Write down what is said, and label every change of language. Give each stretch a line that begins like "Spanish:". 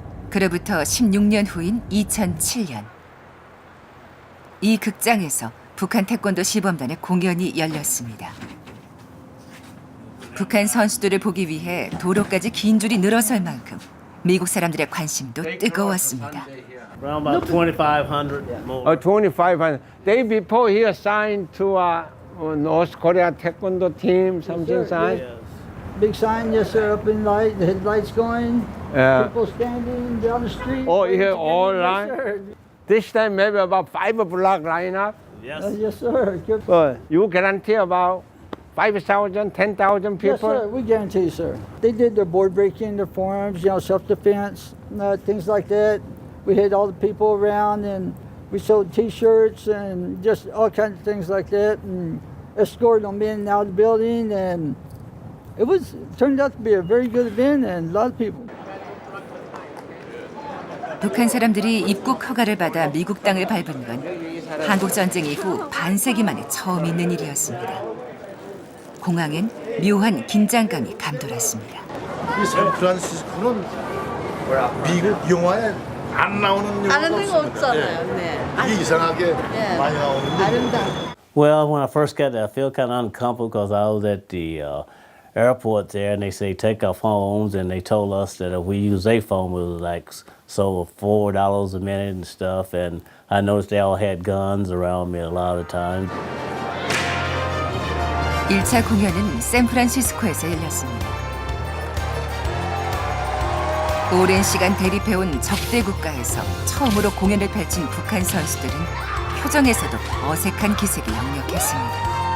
Korean: 그로부터 16년 후인 2007년 이 극장에서 북한 태권도 시범단의 공연이 열렸습니다. 북한 선수들을 보기 위해 도로까지 긴 줄이 늘어설 만큼 미국 사람들의 관심도 뜨거웠습니다.
English: Around about 2,500 more. 2,500. Day before he assigned to North Korea Taekwondo team, something sign. Big sign, yes sir, up in light, the headlights going, people standing down the street. Oh, here waiting to all get in. line. Yes, sir. This time maybe about 5 block line up. Yes. Yes sir. Good. You guarantee about 5,000, 10,000 people? Yes sir, we guarantee sir. They did their board breaking, their forearms, self-defense, things like that. We had all the people around and we sold t-shirts and just all kinds of things like that and escorted them in and out of the building and it turned out to be a very good event and a lot of people.
Korean: 북한 사람들이 입국 허가를 받아 미국 땅을 밟은 건 한국 전쟁 이후 반세기 만에 처음 있는 일이었습니다. 공항엔 묘한 긴장감이 감돌았습니다. 이 샌프란시스코는 미국 영화에 안 나오는 다른 데가 영화가 없잖아요. 네. 이게 이상하게 많이 나오는데. 아름다워.
English: Well, when I first got there, I felt kind of uncomfortable because I was at the airport there, and they say take our phones, and they told us that if we use a phone, it was like so $4 a minute and stuff. And I noticed they all had guns around me a lot of the time.
Korean: 1차 공연은 샌프란시스코에서 열렸습니다. 오랜 시간 대립해온 적대 국가에서 처음으로 공연을 펼친 북한 선수들은 표정에서도 어색한 기색이 역력했습니다.